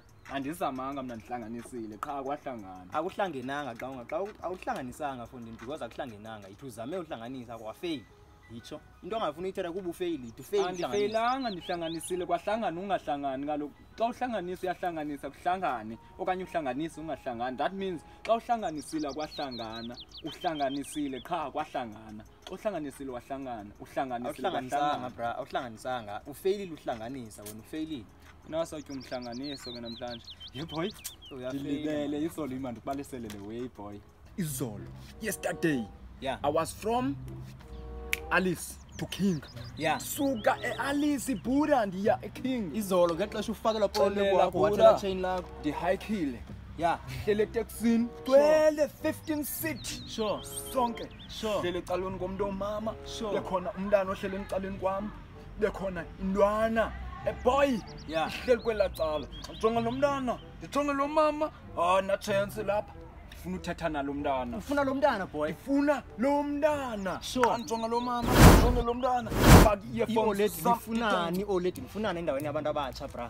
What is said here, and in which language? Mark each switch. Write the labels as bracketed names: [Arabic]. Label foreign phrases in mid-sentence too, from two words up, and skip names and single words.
[Xhosa] Andizamanga mina ndihlanganisile qha kwahlangana. Akuhlangenanga xa awuhlanganisanga fondini because akuhlangenanga, yithi uzame uhlanganisa kwafail. Yitsho into ongafuna ithetha kuba ufail, yithi ufail uhlanganisa. Andifailanga ndihlanganisile kwahlangana ungahlangani kaloku. Xa uhlanganisa uyahlanganisa kuhlangane okanye uhlanganisa ungahlangani. [English] That means [Xhosa] xa uhlanganisile kwahlangana, uhlanganisile qha kwahlangana. Uhlanganisile wahlangana, uhlanganisile kwahlangana bra, awuhlanganisanga, ufailile uhlanganisa wena ufailile. Nawasawuthi umhlanganiso ke namhlanje. [English] Hey boy, [Xhosa] uyafilele izolo imandi kubalisele le way boy. Izolo. [English] Yesterday. Yeah. I was from Alice to King. Yeah. [Xhosa] Suka Alice Buddha ndiya eKing. Izolo ngexesha ufakelwa phone kwakho wathela chain lakho. Ndihayikile. Yeah. Hlele taxini 15 seat. Sure. Sonke. Sure. Hlele caloni komuntu omama. Sure. Bekhona umntana ohlele encaleni kwami. Bekhona indwana. Boy. Yeah. Hleli kwelacala. Ngijonga lo mntana, ndijonga lo mama. Na chance lapha. Ufuna uthetha nalo mntana. Ufuna lo mntana boy? Ufuna lo mntana. Sure. Anjonga lo mama, njonga lo mntana. Faka i-earphones zifunani, oledi ngifunana endaweni yabantu abatsha bra.